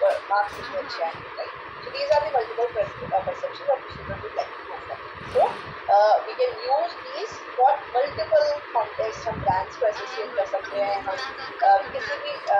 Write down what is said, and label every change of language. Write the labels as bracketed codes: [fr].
[en] marks [hi] इसमें अच्छे आएंगे, [en] Right. So these are the multiple perceptions of the student would like to. सो we can use these for multiple contexts. [hi] हम brands को associate कर सकते हैं, हम किसी भी